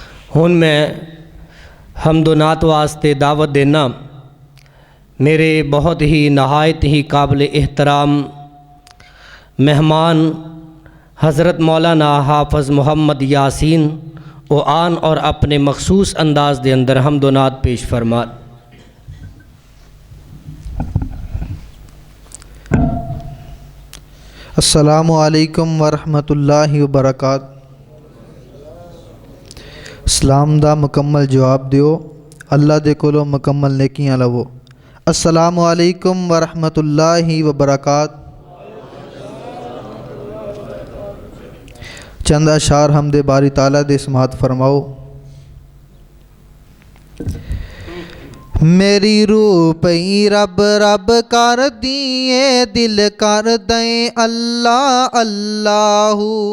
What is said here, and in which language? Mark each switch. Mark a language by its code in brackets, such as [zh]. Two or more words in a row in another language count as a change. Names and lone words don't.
[pa] ہن میں حمد و نعت واسطے دعوت دینا میرے بہت ہی نہایت ہی قابلِ احترام مہمان حضرت مولانا حافظ محمد یاسین او آن اور اپنے مخصوص انداز کے اندر حمد و نعت پیش فرما. [ar] السلام عليكم ورحمة الله وبركات. [pa] سلام دا مکمل جواب دیو، اللہ دے کولوں مکمل نیکیاں لوو. [ar] السلام عليكم ورحمة الله وبركات. [pa] چند اشعار حمدِ باری تعالیٰ دے سماعت فرماؤ. میری روح پئی رب رب کر دیے، دل کر دیں اللہ اللہو.